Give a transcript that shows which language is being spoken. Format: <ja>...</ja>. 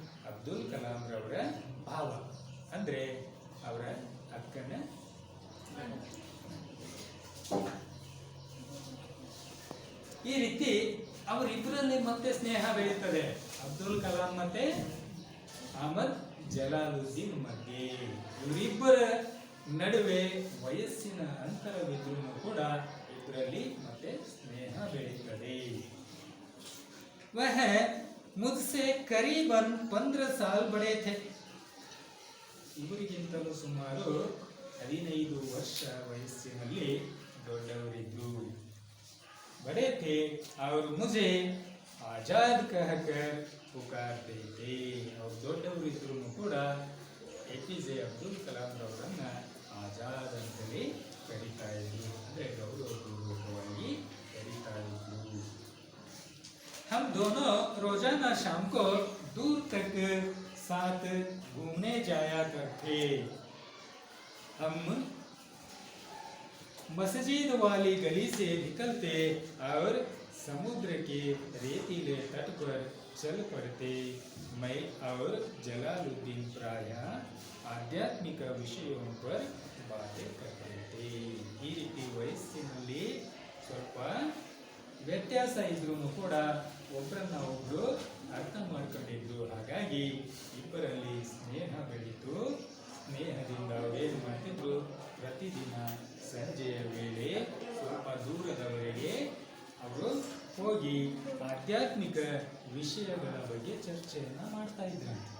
<kn>ಅಬ್ದುಲ್ ಕಲಾಂ ರವರ ಭಾವ, ಅಂದ್ರೆ ಅವರ ಅಕ್ಕನ ಈ ರೀತಿ ಅವರಿಬ್ಬರಲ್ಲಿ ಮತ್ತೆ ಸ್ನೇಹ ಬೆಳೀತದೆ. ಅಬ್ದುಲ್ ಕಲಾಂ ಮತ್ತೆ ಅಹಮದ್ ಜಲಾಲುದ್ದೀನ್ ಮಧ್ಯೆ ಇವರಿಬ್ಬರ ನಡುವೆ ವಯಸ್ಸಿನ ಅಂತರವಿದ್ರೂ ಕೂಡ ಇದರಲ್ಲಿ ಮತ್ತೆ ಸ್ನೇಹ ಬೆಳೀತದೆ.</kn> <hi>वह मुझसे करीबन 15 साल बड़े थे.</hi> <kn>ಇವರಿಗಿಂತಲೂ ಸುಮಾರು 15 ವರ್ಷ ವಯಸ್ಸಿನಲ್ಲಿ ದೊಡ್ಡವರಿದ್ರು.</kn> <hi>बड़े थे और मुझे आजाद कहकर पुकारते थे.</hi> <kn>ಅವರು ದೊಡ್ಡವರಿದ್ರು ಕೂಡ APJ ಅಬ್ದುಲ್ ಕಲಾಂ ಅವರನ್ನ ಆಜಾದ್ ಅಂತಲೇ ಕರೀತಾ ಇದ್ರು, ಅಂದ್ರೆ ಗೌರವಪೂರ್ವಕವಾಗಿ ಕರೀತಾ ಇದ್ರು.</kn> <hi>हम दोनों रोजाना शाम को दूर तक साथ घूमने जाया करते. हम मस्जिद वाली गली से निकलते और समुद्र के रेतीले तट पर चल पड़ते। मैं और जलालुद्दीन प्रायः आध्यात्मिಕ</hi> <kn>ವಿಷಯಗಳ</kn> <hi>पर बातें करते थे।</hi> <kn>ಈ ರೀತಿ ವಯಸ್ಸಿನಲ್ಲಿ ಸ್ವಲ್ಪ ವ್ಯತ್ಯಾಸ ಇದ್ರೂ ಕೂಡ ಒಬ್ಬರನ್ನ ಒಬ್ರು ಅರ್ಥ ಮಾಡ್ಕೊಂಡಿದ್ರು. ಹಾಗಾಗಿ ಇಬ್ಬರಲ್ಲಿ ಸ್ನೇಹ ಬೆಳೀತು. ಸ್ನೇಹದಿಂದ ಏನು ಮಾಡ್ತಿದ್ರು, ಪ್ರತಿದಿನ ಸಂಜೆಯ ವೇಳೆ ಸ್ವಲ್ಪ ದೂರದವರೆಗೆ ಅವರು ಹೋಗಿ ಆಧ್ಯಾತ್ಮಿಕ ವಿಷಯಗಳ ಬಗ್ಗೆ ಚರ್ಚೆಯನ್ನ ಮಾಡ್ತಾ ಇದ್ರು.</kn>